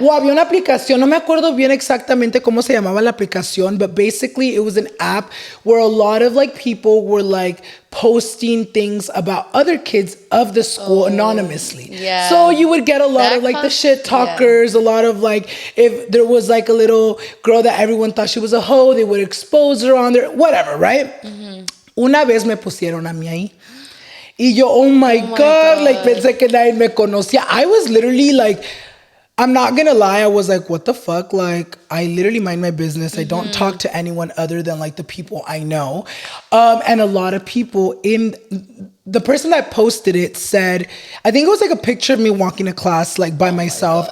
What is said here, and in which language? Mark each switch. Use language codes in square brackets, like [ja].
[en] Well, [es] había una aplicación, no me acuerdo bien exactamente cómo se llamaba la aplicación, [en] but basically it was an app where a lot of like people were like posting things about other kids of the school anonymously. Yeah. So you would get a lot of like the shit talkers, a lot of like, if there was like a little girl that everyone thought she was a hoe, they would expose her on there, whatever, right? [es] Una vez me pusieron a mí ahí. Y yo, [en] oh my God, like [es] pensé que nadie me conocía. [en] I was literally like, I'm not gonna lie, I was like, what the fuck? Like, I literally mind my business. I don't talk to anyone other than like the people I know. And a lot of people the person that posted it said, I think it was like a picture of me walking to class like by myself.